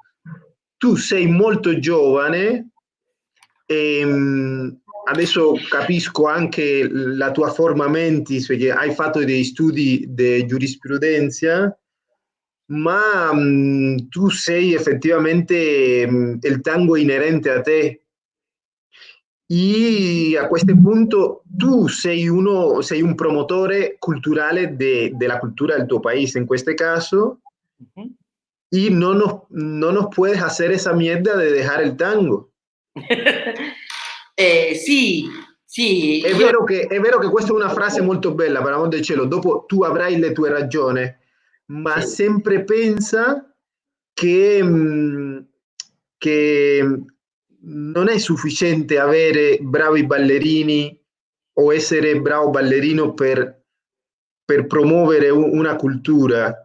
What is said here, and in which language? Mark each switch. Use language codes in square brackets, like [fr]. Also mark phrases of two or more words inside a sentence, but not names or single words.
[it] Tu sei molto giovane e adesso capisco anche la tua forma mentis perché hai fatto dei studi di giurisprudenza, ma tu sei effettivamente il tango inerente a te. Y a questo punto tu sei un promotore culturale [es] de la [it] cultura del tuo paese, in questo caso, Mhm. [es] y no nos puedes hacer esa mierda de dejar el tango. [it] Sì, sì, io È vero che questa è una frase molto bella, per amor del cielo, dopo tu avrai le tue ragioni, ma sì. sempre pensa che, che non è sufficiente avere bravi ballerini o essere bravo ballerino per promuovere una cultura.